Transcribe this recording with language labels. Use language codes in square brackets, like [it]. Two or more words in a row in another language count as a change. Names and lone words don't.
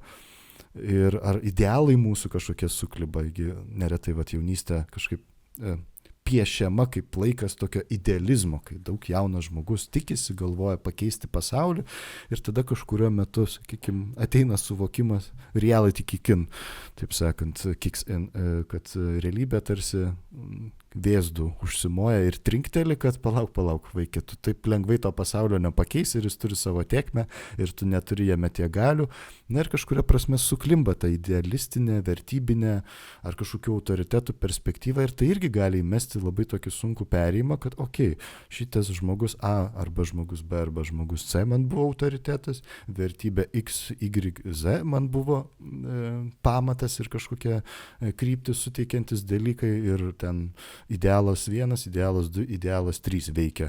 [lt] Ir ar idealai mūsų kažkokie sukliba, neretai jaunystė kažkaip piešiama kaip laikas tokio idealizmo, kai daug jaunas žmogus tikisi, galvoja pakeisti pasaulį ir tada kažkurio metu, sakykime, ateina suvokimas, [en] reality kick in, [lt] taip sakant, [en] kicks in, [lt] kad realybė tarsi vėzdų užsimoja ir trinkteli, kad palauk, vaikė, tu taip lengvai to pasaulio nepakeisi ir jis turi savo tėkmę ir tu neturi jame tiek galių. Na ir kažkuria prasme suklimba ta idealistinė, vertybinė ar kažkokių autoritetų perspektyva ir tai irgi gali įmesti pergyventi labai tokį sunkų perėjimą, kad šitas žmogus A arba žmogus B arba žmogus C man buvo autoritetas, vertybė X, Y, Z man buvo pamatas ir kažkokie kryptis suteikiantis dalykai ir ten idealas 1, idealas 2, idealas 3 veikia.